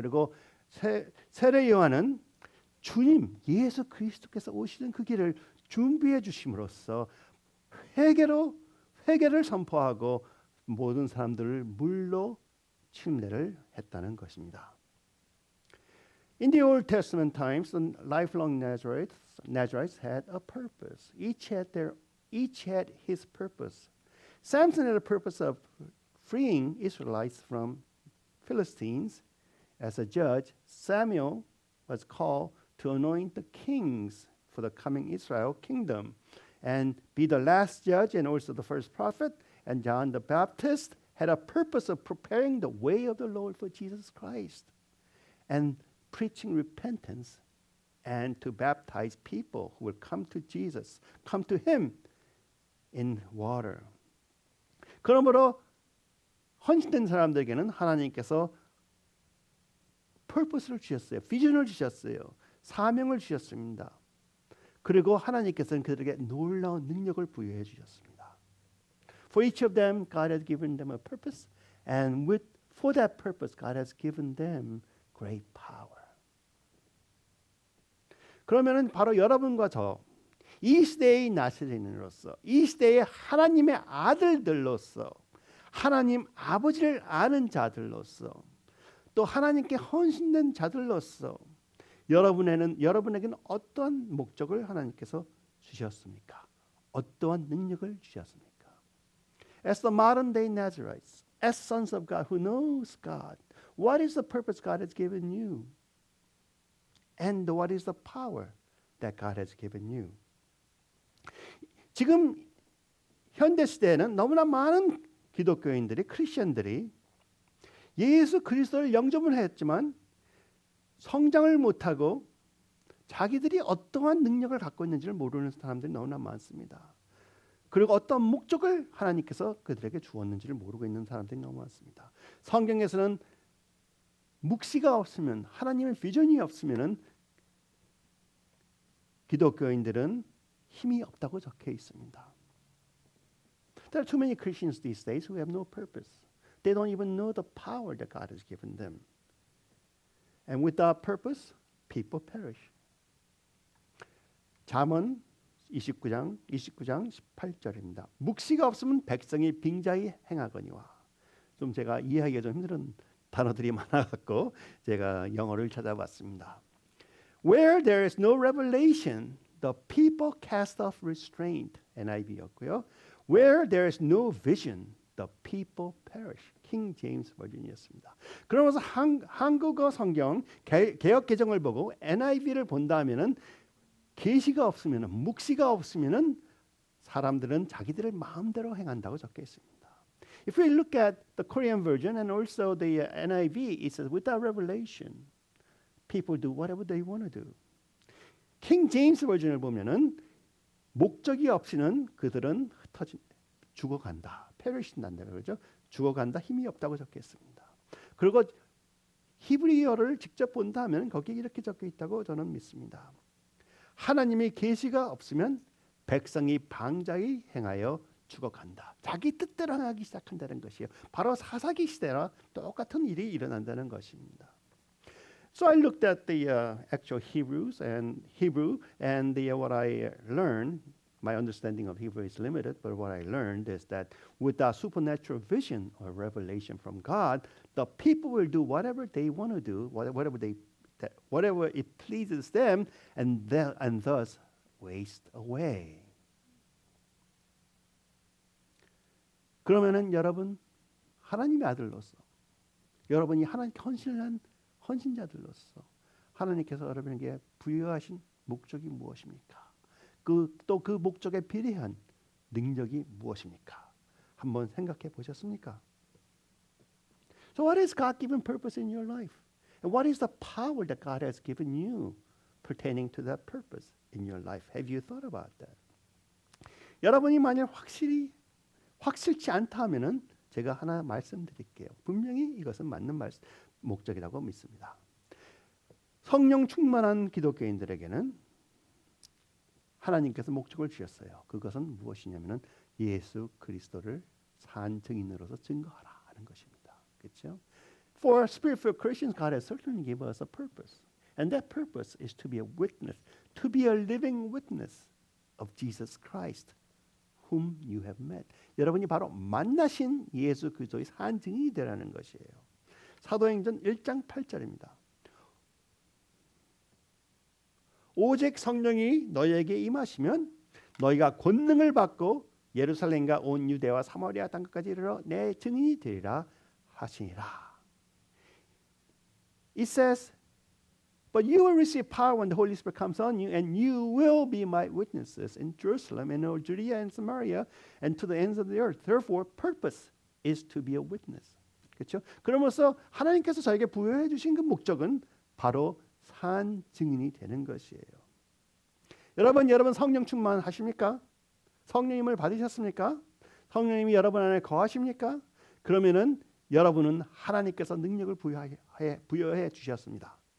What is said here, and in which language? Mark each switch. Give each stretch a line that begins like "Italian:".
Korean: 그리고 세례 요한은 주님 예수 그리스도께서 오시는 그 길을 준비해 주심으로써 회개를 선포하고 모든 사람들을 물로 침례를 했다는 것입니다.
English: In the Old Testament times, the lifelong Nazarites had a purpose. Each had his purpose. Samson had a purpose of freeing Israelites from Philistines. As a judge, Samuel was called to anoint the kings for the coming Israel kingdom and be the last judge and also the first prophet. And John the Baptist had a purpose of preparing the way of the Lord for Jesus Christ and preaching repentance and to baptize people who will come to Jesus, come to Him in water.
Korean: 그러므로 헌신된 사람들에게는 하나님께서 purpose를 주셨어요. 비전을 주셨어요. 사명을 주셨습니다. 그리고 하나님께서는 그들에게 놀라운 능력을 부여해 주셨습니다.
English: For each of them, God has given them a purpose, and for that purpose, God has given them great power.
Korean: 그러면은 바로 여러분과 저 이 시대의 나시린으로서 이 시대의 하나님의 아들들로서 하나님 아버지를 아는 자들로서 또 하나님께 헌신된 자들로서 여러분에게는 어떠한 목적을 하나님께서 주셨습니까? 어떠한 능력을 주셨습니까?
English: As the modern day Nazarites, as sons of God who knows God, what is the purpose God has given you? And what is the power that God has given you?
Korean: 지금 현대 시대에는 너무나 많은 기독교인들이 크리스천들이 예수 그리스도를 영접을 했지만 성장을 못하고 자기들이 어떠한 능력을 갖고 있는지를 모르는 사람들이 너무나 많습니다. 그리고 어떤 목적을 하나님께서 그들에게 주었는지를 모르고 있는 사람들이 너무 많습니다. 성경에서는 묵시가 없으면 하나님의 비전이 없으면 기독교인들은 힘이 없다고 적혀 있습니다.
English: There are too many Christians these days who have no purpose. They don't even know the power that God has given them. And without purpose, people perish.
Korean: 잠언 29장 18절입니다. 묵시가 없으면 백성이 빙자히 행하거니와. 좀 제가 이해하기가 좀 힘든 단어들이 많아갖고 제가 영어를 찾아봤습니다.
English: Where there is no revelation, the people cast off restraint.
Korean: NIV였고요.
English: Where there is no vision, the people perish.
Korean: 킹 제임스 버전이었습니다. 그러면서 한국어 성경 개역 개정을 보고 NIV를 본다면은 계시가 없으면은 묵시가 없으면은 사람들은 자기들의 마음대로 행한다고 적혀 있습니다.
English: If we look at the Korean version and also the NIV, it says without revelation, people do whatever they want to do.
Korean: 킹 제임스 버전을 보면은 목적이 없이는 그들은 죽어간다. 페리신단다 그러죠. 죽어간다. 힘이 없다고 적혀 있습니다. 그리고 히브리어를 직접 본다면 거기에 이렇게 적혀 있다고 저는 믿습니다. 하나님의 계시가 없으면 백성이 방자히 행하여 죽어간다. 자기 뜻대로 하기 시작한다는 것이에요. 바로 사사기 시대나 똑같은 일이 일어난다는 것입니다.
English: So I looked at the actual Hebrew and what I learned. My understanding of Hebrew is limited, but what I learned is that without supernatural vision or revelation from God, the people will do whatever they want to do, whatever it pleases them, and thus waste away.
Korean: 그러면은 여러분 하나님의 아들로서 여러분이 하나님께 헌신한 헌신자들로서 하나님께서 여러분에게 부여하신 목적이 무엇입니까? 또 그 목적에 비례한 능력이 무엇입니까? 한번 생각해 보셨습니까?
English: So what is God-given purpose in your life? And what is the power that God has given you pertaining to that purpose in your life? Have you thought about that?
Korean: 여러분이 만약 확실치 않다 하면은 제가 하나 말씀드릴게요. 분명히 이것은 맞는 목적이라고 믿습니다. 성령 충만한 기독교인들에게는 하나님께서 목적을 주셨어요. 그것은 무엇이냐면은 예수 그리스도를 산 증인으로서 증거하라 하는 것입니다. 그렇죠?
English: For spiritual Christians, God has certainly given us a purpose, and that purpose is to be a witness, to be a living witness of Jesus Christ, whom you have met.
Korean: 여러분이 바로 만나신 예수 그리스도의 산 증인이 되라는 것이에요. 사도행전 1장 8절입니다. 오직 성령이 너희에게 임하시면 너희가 권능을 받고 예루살렘과 온 유대와 사마리아 땅끝까지 이르러 내 증인이 되리라 하시니라.
English: It says, but you will receive power when the Holy Spirit comes on you, and you will be my witnesses in Jerusalem and all Judea and Samaria and to the ends of the earth. Therefore, purpose is to be a witness.
Korean: 그렇죠? 그러면서 하나님께서 저에게 부여해 주신 그 목적은 바로 산 증인이 되는 것이에요. 여러분 성령 충만하십니까? 성령님을 받으셨습니까? 성령님이 여러분 안에 거하십니까? 그러면은 여러분은 하나님께서 능력을 부여해 주셨습니다.